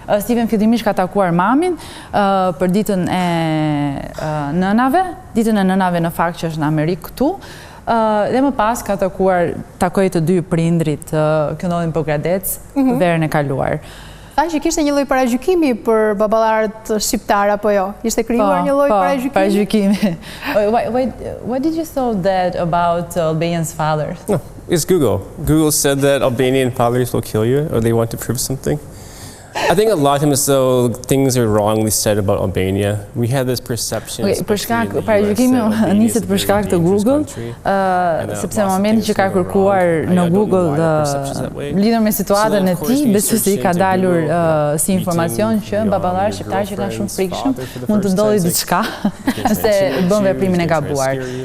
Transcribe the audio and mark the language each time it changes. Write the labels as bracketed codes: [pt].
[sq] Steven fillimisht ka takuar mamin për ditën e nënave. Ditën e nënave në fakt që është në Amerikë këtu. Dhe më pas ka takoi të dy prindrit që ndodhin në Poker-Des verën e kaluar. Tha që kishte një lloj paragjykimi për baballarët shqiptar apo jo? Ishte krijuar një lloj paragjykimi. [en] What did you thought that about Albanian's fathers? No, it's Google. Google said that Albanian fathers will kill you or they want to prove something. I think a lot of times though things are wrongly said about Albania. We had this perception. [sq] Për shkak paragjykimi niset për shkak të Google, sepse në momentin që ka kërkuar në Google lidhur me situatën e tij, besoj ka dalur si informacion që baballarë shqiptar që kanë shumë frikshëm mund të ndodhi diçka nëse bën veprimin e gabuar.